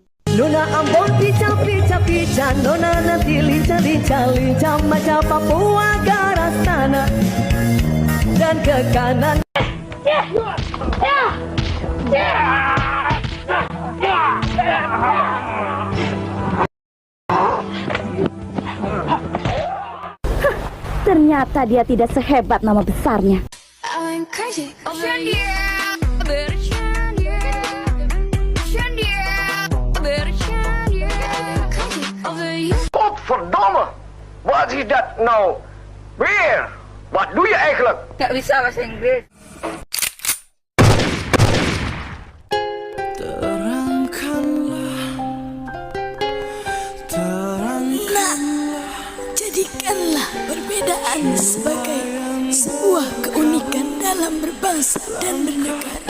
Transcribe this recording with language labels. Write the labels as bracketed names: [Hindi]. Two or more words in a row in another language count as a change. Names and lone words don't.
[Indonesian] Nona Ambon pica, nona nanti lica, macam Papua ke arah sana dan ke kanan. Ternyata dia tidak sehebat nama besarnya. [Dutch] Godverdomme! Wat is dat nou weer? Wat doe je eigenlijk? [Indonesian] Gak bisa bahasa Inggris. Jadikanlah perbedaan sebagai sebuah keunikan dalam berbangsa dan bernegara.